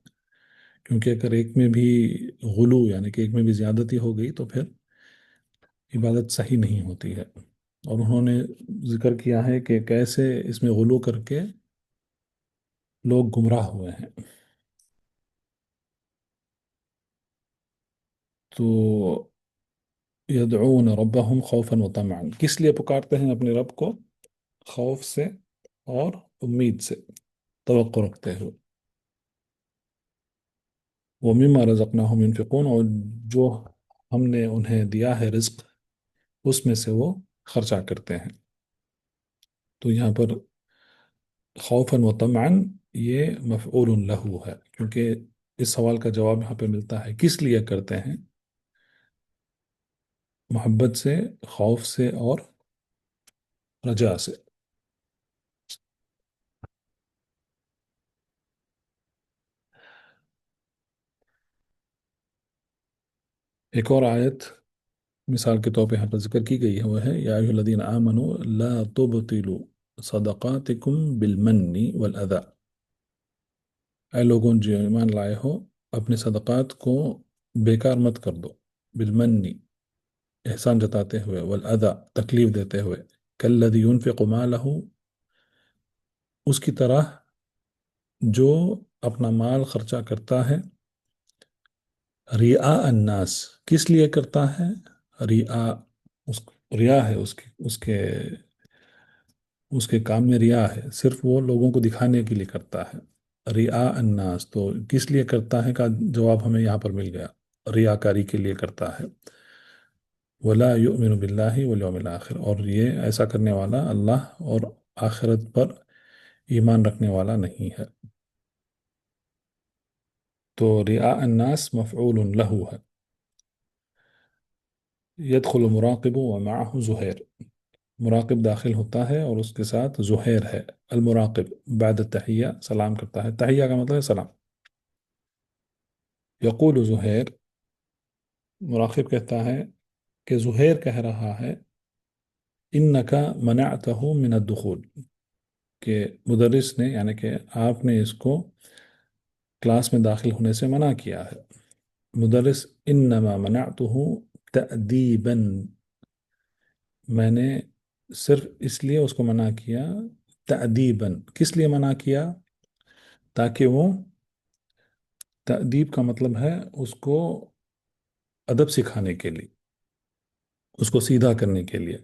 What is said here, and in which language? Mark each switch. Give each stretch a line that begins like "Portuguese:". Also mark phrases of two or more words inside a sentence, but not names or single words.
Hindi: क्योंकि अगर एक में भी गुलू, यानी कि एक में भी ज़्यादती हो गई तो फिर इबादत सही नहीं होती है। और उन्होंने जिक्र किया है कि कैसे इसमें गुलू करके लोग गुमराह हुए हैं।
Arabic: तो يدعون ربهم خوفا و طمعا,
Hindi: किस लिए पुकारते हैं अपने रब को? खौफ से और उम्मीद से, तवक्को रखते हुए।
Arabic: و مما رزقناهم ينفقون,
Hindi: और जो हमने उन्हें दिया है रिज्क, उसमें से वो खर्चा करते हैं। तो यहाँ पर
Arabic: خوفا و طمعا,
Hindi: ये
Arabic: مفعول له
Hindi: है, क्योंकि इस सवाल का जवाब यहाँ पे मिलता है किस लिए करते हैं। मोहब्बत से, खौफ से और रजा से। एक और आयत मिसाल के तौर पे यहाँ पर जिक्र की गई है, वो है
Arabic: يا أيها الذين آمنوا لا تبطلوا صدقاتكم بالمن وال أذى.
Hindi: ऐ लोगों जो ईमान लाए हो, अपने सदक़ात को बेकार मत कर दो। बिलमन्नि, एहसान जताते हुए,
Arabic: وال أذى,
Hindi: तकलीफ देते हुए।
Arabic: كالذي ينفق ماله,
Hindi: उसकी तरह जो अपना माल खर्चा करता है,
Arabic: رئاء الناس,
Hindi: किस लिए करता है? रिया, उस रिया है उसके उसके उसके काम में रिया है, सिर्फ वो लोगों को दिखाने के लिए करता है।
Arabic: رئاء الناس,
Hindi: तो किस लिए करता है का जवाब हमें यहाँ पर मिल गया। रियाकारी के लिए करता है।
Arabic: ولا يؤمن بالله وال يوم الآخر,
Hindi: और ये ऐसा करने वाला अल्लाह और आखिरत पर ईमान रखने वाला नहीं है। तो
Arabic: رئاء الناس مفعول له
Hindi: है।
Arabic: يدخل مراقب و معه زهير,
Hindi: मुराकिब दाखिल होता है और उसके साथ ज़ुहैर है।
Arabic: المراقب بعد تحية,
Hindi: सलाम करता है, तहिया का मतलब है सलाम।
Arabic: يقول زهير,
Hindi: मुराकिब कहता है कि ज़ुहैर कह रहा है,
Arabic: إنك منعته من الدخول,
Hindi: कि मुदर्रिस ने यानी कि आपने इसको क्लास में दाखिल होने से मना किया है। मुदर्रिस,
Arabic: إنما منعته تأديبا,
Hindi: मैंने सिर्फ इसलिए उसको मना किया, तअदीबन, किस लिए मना किया, ताकि वो, तअदीब का मतलब है उसको अदब सिखाने के लिए, उसको सीधा करने के लिए।